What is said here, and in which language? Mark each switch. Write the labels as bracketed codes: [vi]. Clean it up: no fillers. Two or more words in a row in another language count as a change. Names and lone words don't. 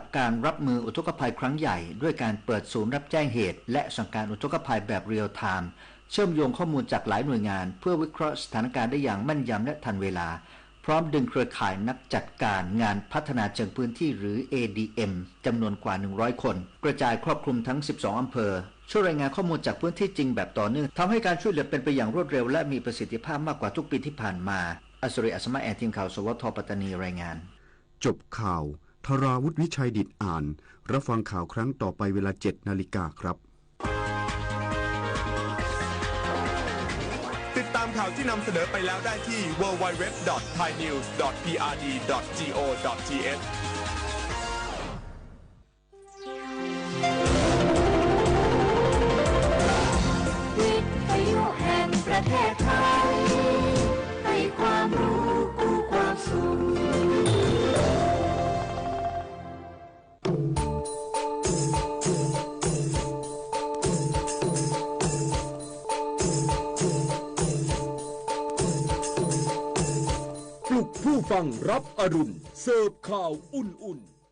[th] การรับมืออุทกภัยครั้งใหญ่ด้วยการเปิดศูนย์รับแจ้งเหตุและสั่งการอุทกภัยแบบเรียลไทม์เชื่อมโยงข้อมูลจากหลายหน่วยงานเพื่อวิเคราะห์สถานการณ์ได้อย่างแม่นยำและทันเวลาพร้อมดึงเครือข่ายนักจัดการงานพัฒนาเชิงพื้นที่หรือ ADM จำนวนกว่า100คนกระจายครอบคลุมทั้ง12อำเภอช่วยรายงานข้อมูลจากพื้นที่จริงแบบต่อเนื่องทำให้การช่วยเหลือเป็นไปอย่างรวดเร็วและมีประสิทธิภาพมากกว่าทุกปีที่ผ่านมาอัศริอัศมาแอทีมข่าวสวท. ปัตตานีรายงาน จบข่าวธราวุฒิวิชัยดิษฐ์อ่านรับฟังข่าวครั้งต่อไปเวลา 7:00 น. ครับ ติดตามข่าวที่นำเสนอไปแล้วได้ที่ www.thainews.prd.go.th วิทยุแห่งประเทศไทยให้ความรู้กู้ความสุข ปลุกผู้ฟังรับอรุณเสิร์ฟข่าวอุ่นๆ